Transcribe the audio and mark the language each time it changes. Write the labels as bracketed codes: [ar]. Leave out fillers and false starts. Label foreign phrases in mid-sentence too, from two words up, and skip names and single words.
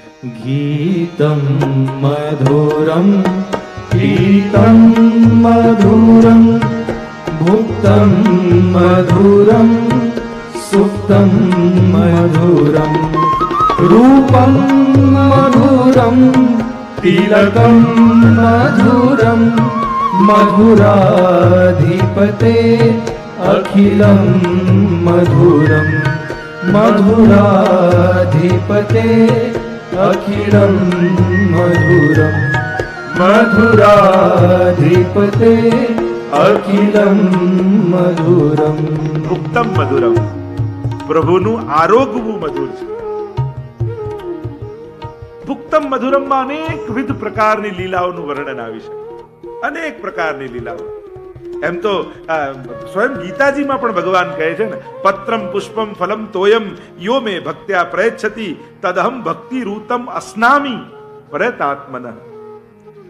[sa] ગીતમ મધુરમ પીતમ મધુરમ ભુક્તમ મધુરમ સુક્તમ મધુરમ રૂપમ મધુરમ તિલકમ મધુરમ મધુરાધિપતે અખિલમ મધુરમ મધુરાધિપતે અખિલમ મધુરમ મધુરાધિપતે અખિલમ મધુરમ. ઉત્તમ મધુરમ, [gu] પ્રભુનું આરોગવું મધુર છે. [sa] ભુક્તમ મધુરમમાં [gu] અનેકવિધ પ્રકારની લીલાઓનું વર્ણન આવી છે. અનેક પ્રકારની લીલાઓ. એમ તો સ્વયં ગીતાજીમાં પણ ભગવાન કહે છે ને, [sa] પત્રમ પુષ્પમ ફલમ તોયમ યો મે ભક્ત્યા પ્રયચ્છતિ તદહમ ભક્તિ રૂતમ અસ્નામી પ્રયતાત્મન.